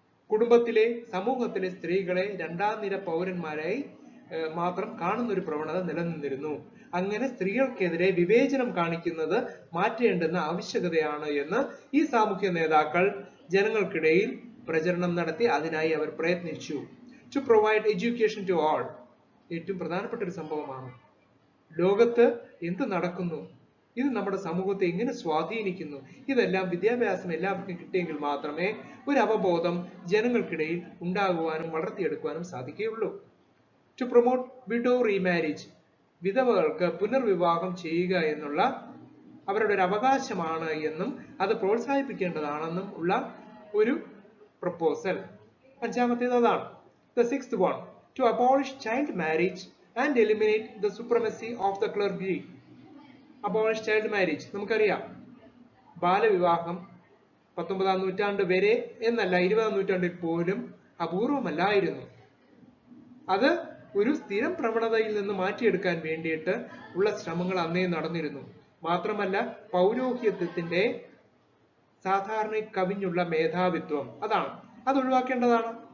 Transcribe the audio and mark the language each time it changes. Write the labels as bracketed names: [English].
[Malayalam] കുടുംബത്തിലെ, സമൂഹത്തിലെ സ്ത്രീകളെ രണ്ടാം നിര പൗരന്മാരായി മാത്രം കാണുന്ന ഒരു പ്രവണത നിലനിന്നിരുന്നു. അങ്ങനെ സ്ത്രീകൾക്കെതിരെ വിവേചനം കാണിക്കുന്നത് മാറ്റേണ്ടുന്ന ആവശ്യകതയാണ് എന്ന് ഈ സാമൂഹ്യ നേതാക്കൾ ജനങ്ങൾക്കിടയിൽ പ്രചരണം നടത്തി. അതിനായി അവർ പ്രയത്നിച്ചു. [English] To provide education to all. [Malayalam] ഏറ്റവും പ്രധാനപ്പെട്ട ഒരു സംഭവമാണ്. ലോകത്ത് എന്ത് നടക്കുന്നു, ഇത് നമ്മുടെ സമൂഹത്തെ എങ്ങനെ സ്വാധീനിക്കുന്നു, ഇതെല്ലാം വിദ്യാഭ്യാസം എല്ലാവർക്കും കിട്ടിയെങ്കിൽ മാത്രമേ ഒരു അവബോധം ജനങ്ങൾക്കിടയിൽ ഉണ്ടാകുവാനും വളർത്തിയെടുക്കുവാനും സാധിക്കുകയുള്ളൂ. [English] To promote widow remarriage. [Malayalam] വിധവകൾക്ക് പുനർവിവാഹം ചെയ്യുക എന്നുള്ള അവരുടെ ഒരു അവകാശമാണ് എന്നും അത് പ്രോത്സാഹിപ്പിക്കേണ്ടതാണെന്നും ഉള്ള ഒരു പ്രപ്പോസൽ. അഞ്ചാമത്തേത് അതാണ്. [English] The sixth one, to abolish child marriage and eliminate the supremacy of the clergy. Abolish child marriage. [Malayalam] നമുക്കറിയാം ബാലവിവാഹം 19ാം നൂറ്റാണ്ട് വരെ എന്നല്ല 20ാം നൂറ്റാണ്ടിൽ പോലും അപൂർവമല്ലായിരുന്നു. അത് ഒരു സ്ഥിരം പ്രവണതയിൽ നിന്ന് മാറ്റിയെടുക്കാൻ വേണ്ടിയിട്ട് ഉള്ള ശ്രമങ്ങൾ അന്നേ നടന്നിരുന്നു. മാത്രമല്ല പൗരോഹിത്യത്തിന്റെ സാധാരണ കവിഞ്ഞുള്ള മേധാവിത്വം, അതാണ് അത് ഒഴിവാക്കേണ്ടതാണ്.